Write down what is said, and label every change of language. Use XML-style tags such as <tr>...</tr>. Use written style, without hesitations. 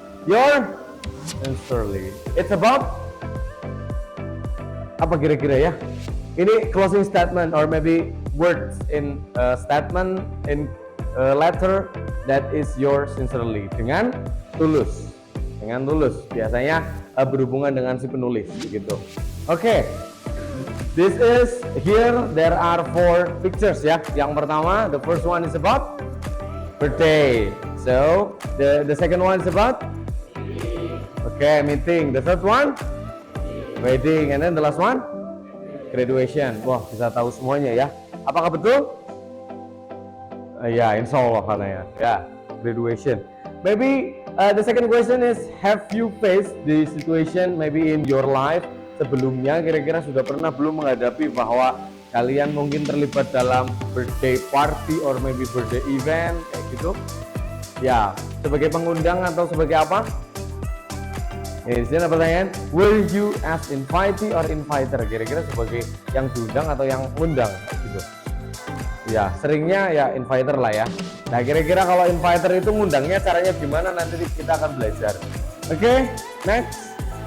<en>Your sincerely. It's about apa kira-kira ya? Ini closing statement or maybe words in statement in letter that is your sincerely dengan tulus. Dengan tulus.</en> <id>Biasanya berhubungan dengan si penulis gitu.</id> <en>Okay. This is here there are 4 pictures ya. Yang pertama, the first one is about birthday. So, the second one is about okay, meeting. The third one wedding, and then the last one graduation.</en> <id>Wah, bisa tahu semuanya ya. Apakah betul? Ya, insya Allah katanya.</id> <en>Ya, graduation. Maybe the second question is, have you faced the situation maybe in your life sebelumnya?</en> <id>Kira-kira sudah pernah belum menghadapi bahwa kalian mungkin terlibat dalam birthday party or maybe birthday event kayak gitu? Ya, sebagai pengundang atau sebagai apa?</id> <en>Di sini ada pertanyaan, were you as invitee or inviter?</en> <id>Kira-kira sebagai yang diundang atau yang ngundang gitu. Ya, seringnya ya inviter lah ya. Nah, kira-kira kalau inviter itu ngundangnya caranya gimana, nanti kita akan belajar.</id> <en>Okay, next.</en>